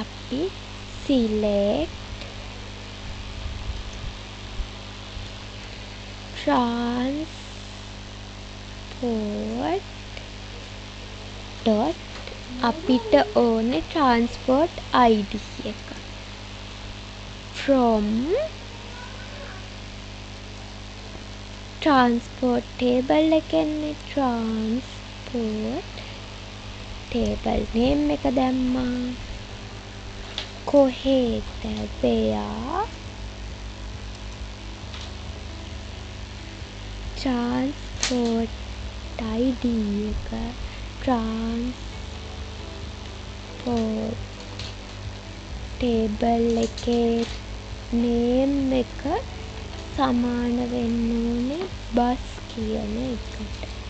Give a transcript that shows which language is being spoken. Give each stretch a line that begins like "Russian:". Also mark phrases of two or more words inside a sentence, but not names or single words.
Sinhala: අපි
English: select transport dot
Sinhala: අපිට ඕනේ
English: transport ID
Sinhala: එක
English: from transport table
Sinhala: එකනේ
English: transport table name
Sinhala: එක දැම්මා. කොහෙද
English: where transport ID
Sinhala: එක
English: transport table
Sinhala: එකේ name එක සමාන වෙන්න ඕනේ bus කියන එකට.